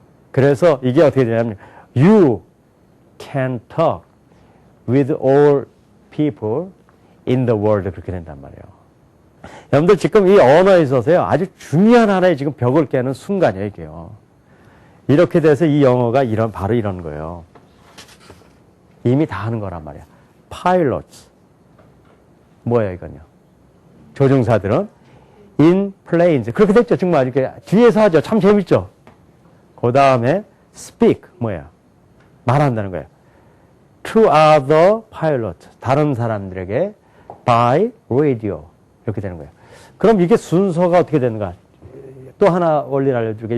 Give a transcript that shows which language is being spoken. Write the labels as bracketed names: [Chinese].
[Korean] 그래서 이게 어떻게 되냐면 [English] You can talk with all people in the world. [Korean] 그렇게 된단 말이에요. 여러분들 지금 이 언어에 있어서요. 아주 중요한 하나의 지금 벽을 깨는 순간이에요. 이게요. 이렇게 돼서 이 영어가 바로 이런 거예요. 이미 다 하는 거란 말이야. pilots. 뭐예요, 이건요? 조종사들은 [English] in planes. [Korean] 그렇게 됐죠. 정말 이렇게 뒤에서 하죠. 참 재밌죠? 그 다음에 speak. 뭐예요? 말한다는 거예요. [English] to other pilots. [Korean] 다른 사람들에게 [English] by radio. [Korean] 이렇게 되는 거예요. 그럼 이게 순서가 어떻게 되는가? 또 하나 원리를 알려줄게요.